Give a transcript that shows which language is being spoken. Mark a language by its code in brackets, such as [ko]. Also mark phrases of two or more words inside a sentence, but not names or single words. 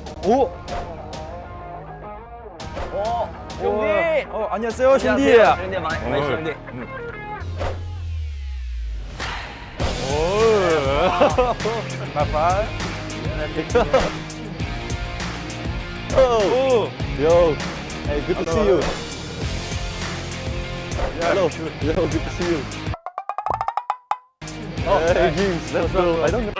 [ko] 오. 兄弟。 안녕하세요,兄弟. 兄弟많이兄弟. [en] My friend. Oh. Yo. Hey, good to see you. Hello. Yo, good to see you. Hey, James, let's go. I don't know.